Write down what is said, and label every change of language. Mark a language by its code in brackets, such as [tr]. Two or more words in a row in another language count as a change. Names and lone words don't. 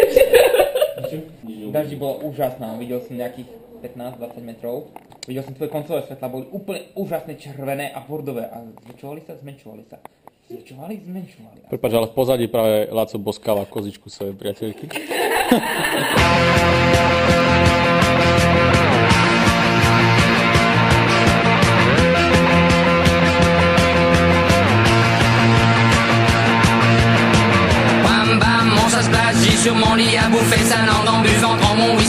[sk] Daždi bola úžasná, videl som nejakých 15-20 metrov. Videl som tvoje koncové svetla, boli úplne úžasné červené a bordové a zväčšovali sa, zmenšovali sa. Zmenšovali. Prepáč, ale v pozadí práve Láco boskáva kozičku svojej priateľky. [fr] Sur mon lit à bouffer sa langue en buvant grand mon whisky.